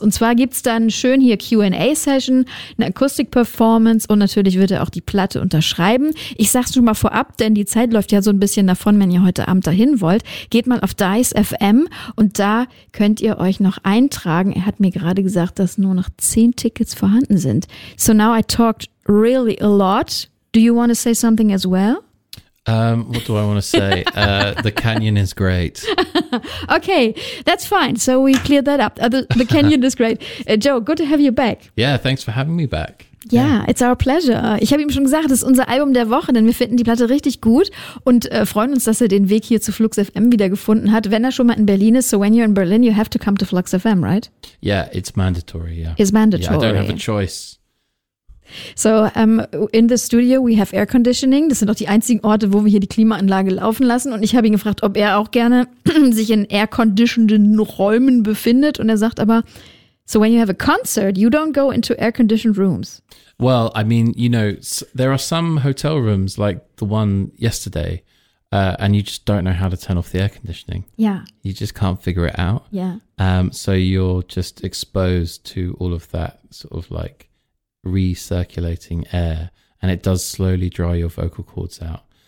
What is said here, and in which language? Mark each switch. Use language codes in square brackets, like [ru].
[de] Und zwar gibt's dann schön hier Q&A-Session, eine Akustik-Performance und natürlich wird er auch die Platte unterschreiben. Ich sag's schon mal vorab, denn die Zeit läuft ja so ein bisschen davon, wenn ihr heute Abend dahin wollt. Geht mal auf Dice FM und da könnt ihr euch noch eintragen. Er hat mir gerade gesagt, dass nur noch 10 Tickets vorhanden sind. [en] So now I talked really a lot. Do you want to say something as well? What do I want to say? The Canyon is great. Okay, that's fine. So we cleared that up. The Canyon is great. Joe, good to have you back. Yeah, thanks for having me back. Yeah, it's our pleasure. [de] Ich habe ihm schon gesagt, das ist unser Album der Woche, denn wir finden die Platte richtig gut und freuen uns, dass er den Weg hier zu Flux FM wieder gefunden hat, wenn er schon mal in Berlin ist. [en] So when you're in Berlin, you have to come to Flux FM, right? Yeah, it's mandatory, yeah. It's mandatory. Yeah, I don't have a choice. So in the studio we have air conditioning. [de] Das sind auch die einzigen Orte, wo wir hier die Klimaanlage laufen lassen. Und ich habe ihn gefragt, ob er auch gerne sich in air-conditioneden Räumen befindet. Und er sagt aber, [en] so when you have a concert, you don't go into air-conditioned rooms. Well, I mean, you know, there are some hotel rooms like the one yesterday, and you just don't know how to turn off the air conditioning. Yeah. You just can't figure it out. Yeah. So you're just exposed to all of that sort of like recirculating air, and it does slowly dry your vocal cords out.